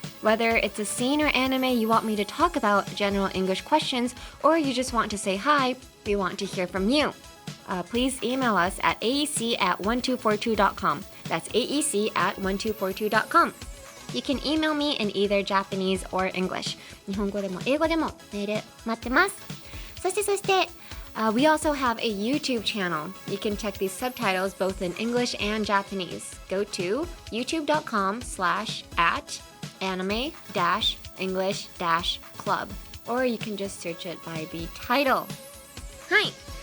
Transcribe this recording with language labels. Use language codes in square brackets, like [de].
[en] Whether it's a scene or anime you want me to talk about, general English questions, or you just want to say hi, we want to hear from you. please email us at aec@1242.com. That's aec@1242.com. You can email me in either Japanese or English. [ja] 日本語でも英語でもメール待ってます。そして、 [en] we also have a YouTube channel. You can check these subtitles both in English and Japanese. Go to youtube.com/anime-english-club, or you can just search it by the title. Hi.